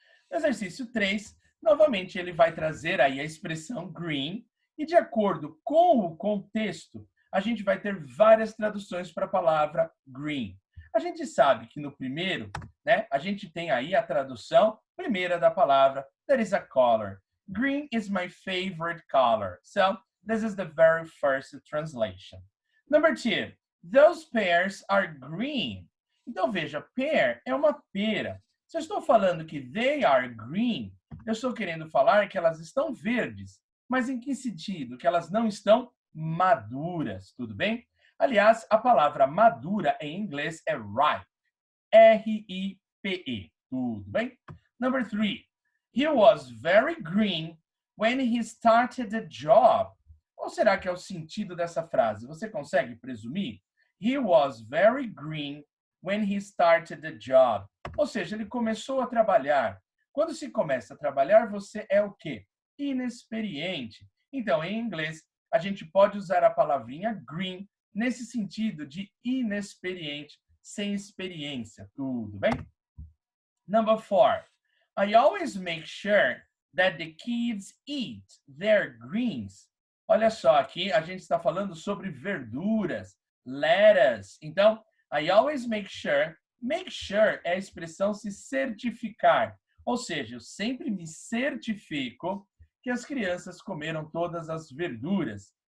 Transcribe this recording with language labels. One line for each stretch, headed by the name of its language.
Portuguese: No exercício 3, novamente ele vai trazer aí a expressão green e de acordo com o contexto, a gente vai ter várias traduções para a palavra green. A gente sabe que no primeiro, né, a gente tem aí a tradução primeira da palavra,
English: that is a color. Green is my favorite color. So, this is the very first translation. Number 2, those pears are green.
Portuguese: Então, veja, pear é uma pera. Se eu estou falando que
English: they are green,
Portuguese: eu estou querendo falar que elas estão verdes. Mas em que sentido? Que elas não estão maduras, tudo bem? Aliás, a palavra madura em inglês é ripe. R-I-P-E. Tudo bem?
English: Number 3. He was very green when he started the job.
Portuguese: Qual será que é o sentido dessa frase? Você consegue presumir?
English: He was very green when he started the job.
Portuguese: Ou seja, ele começou a trabalhar. Quando se começa a trabalhar, você é o quê? Inexperiente. Então, em inglês, a gente pode usar a palavrinha green nesse sentido de inexperiente, sem experiência. Tudo bem?
English: Number 4. I always make sure that the kids eat their greens.
Portuguese: Olha só, aqui a gente está falando sobre verduras, lettuce. Então,
English: I always make sure
Portuguese: é a expressão se certificar. Ou seja, eu sempre me certifico que as crianças comeram todas as verduras.